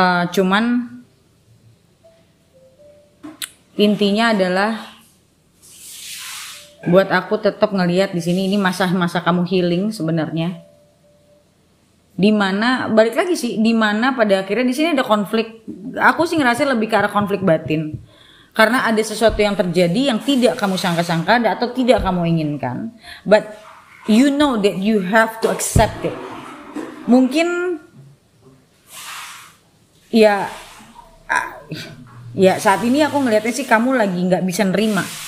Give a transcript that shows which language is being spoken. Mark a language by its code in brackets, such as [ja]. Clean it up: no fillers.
[id] Cuman intinya adalah buat aku tetap ngelihat di sini ini masa-masa kamu healing sebenarnya. Dimana balik lagi sih, dimana pada akhirnya di sini ada konflik. Aku sih ngerasa lebih ke arah konflik batin. Karena ada sesuatu yang terjadi yang tidak kamu sangka-sangka atau tidak kamu inginkan. [en] But you know that you have to accept it. [id] Mungkin ya saat ini aku ngelihatnya sih kamu lagi nggak bisa nerima.